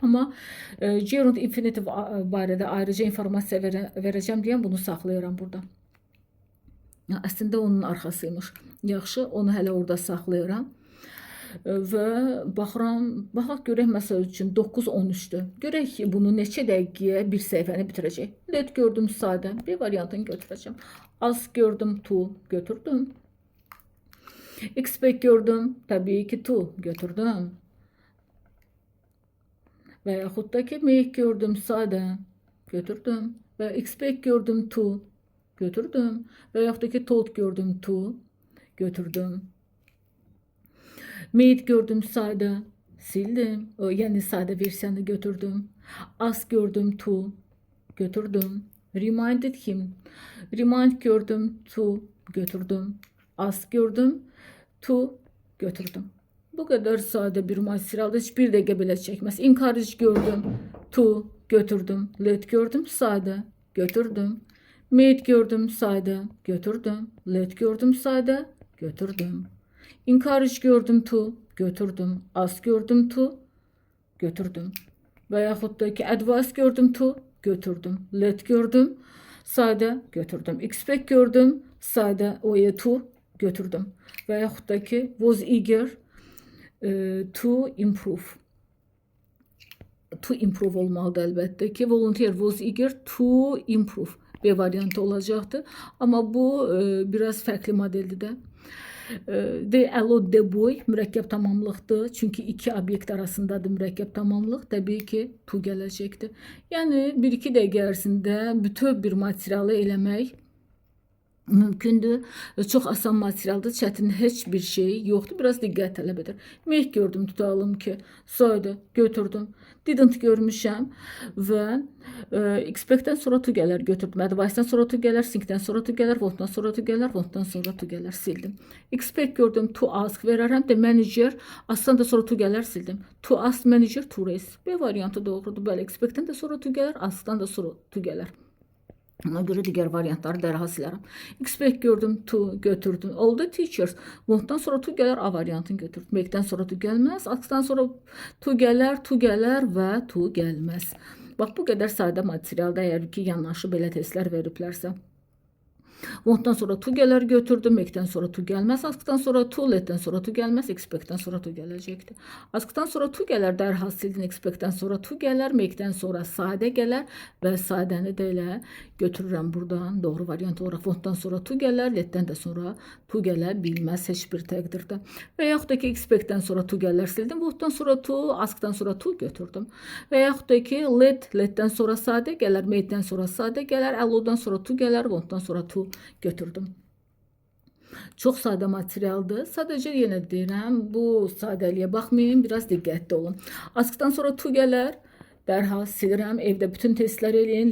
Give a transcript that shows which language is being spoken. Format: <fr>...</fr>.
<az>Amma gerund infinitiv barədə ayrıca informasiya verəcəm deyən bunu saxlayıram burada. Əslində onun arxasıymış. Yaxşı, onu hələ orada saxlayıram. Və baxaq görək məsəl üçün 9-13-dür. Görək ki, bunu neçə dəqiqəyə bir səhifəni bitirəcək. Let gördüm sadə, bir variantını götürəcəm. Ask gördüm, to götürdüm. Expect gördüm, təbii ki, to götürdüm. Və yaxud da ki, make gördüm sadə, götürdüm. Və expect gördüm, to götürdüm. Və yaxud da ki, told gördüm, to götürdüm. Made gördüm sadə, sildim. Yəni sadə versiyanı götürdüm. Ask gördüm, to götürdüm.</az> <en>Reminded him.</en> <az>Remind gördüm, to götürdüm. Ask gördüm, to götürdüm. Bu kadar sadə bir materialda heç bir dəqiqə belə çəkməz. Encourage gördüm, to götürdüm, let gördüm, sadə götürdüm. Made gördüm, sadə götürdüm. Let gördüm, sadə götürdüm. Encourage gördüm, to götürdüm. Ask gördüm, to götürdüm. Və yaxud da ki advice gördüm, to götürdüm. Let gördüm, sadə götürdüm. Expect gördüm, sadə to götürdüm. Və yaxud da ki</az> <en>was eager to improve.</en> <az>To improve olmalıdır əlbəttə ki.</az> <en>Volunteer was eager to improve.</en> <az>B variantı olacaqdır. Amma bu biraz fərqli modeldir də.</az> <en>The allowed the boy</en> <az>mürəkkəb tamamlıqdır. Çünki iki obyekt arasındadır mürəkkəb tamamlıq. Təbii ki, to gələcəkdir. Yəni 1-2 dəqiqə ərzində bütöv bir materialı eləmək mümkündür. Çox asan materialdır. Çətin heç bir şey yoxdur. Biraz diqqət tələb edir. Make gördüm, tutalım ki, soydu, götürdüm. Didn't görmüşəm və expectdən sonra to gələr, götürdüm. Advice'dan sonra to gələr, thinkdən sonra to gələr, wantdan sonra to gələr, wantdan sonra to gələr, sildim. Expect gördüm, to ask verərəm. The manager, askdan da sonra to gələr, sildim.</az> <en>To ask manager to raise.</en> <az>B variantı doğrudur. Bəli, expectdən də sonra to gələr, askdan da sonra to gələr. Ona göre diğer variantları dərhal silərəm. Expect gördüm, to götürdüm.</az> <en>All the teachers.</en> <az>Wantdan sonra to gələr, A variantını götürdüm. Make'dən sonra to gəlməz. Askdan sonra to gələr və to gəlməz. Bax, bu qədər sadə materialda əgər ki, yanaşı belə testlər veriblərsə. Wantdan sonra to gələr, götürdüm. Make'dən sonra to gəlməz. Askdan sonra to, letdən sonra to gəlməz. Expectdən sonra to gələcəkdir. Askdan sonra to gələr, dərhal sildin. Expectdən sonra to gələr. Make'dən sonra sadə gələr və sadəni də elə götürürəm buradan. Doğru variant olaraq wantdan sonra to gələr, letdən də sonra to gələ bilməz heç bir təqdirdə. Və yaxud da ki, expectdən sonra to gələr, sildim. Wantdan sonra to, askdan sonra to götürdüm. Və yaxud da ki, letdən sonra sadə gələr, make'dən sonra sadə gələr, allow'dan sonra to gələr, wantdan sonra to götürdüm. Çox sadə materialdır. Sadəcə yenə deyirəm, bu sadəliyə baxmayın, biraz diqqətli olun. Askdan sonra to gələr, dərhal silirəm. Evdə bütün testlər eləyin.</az>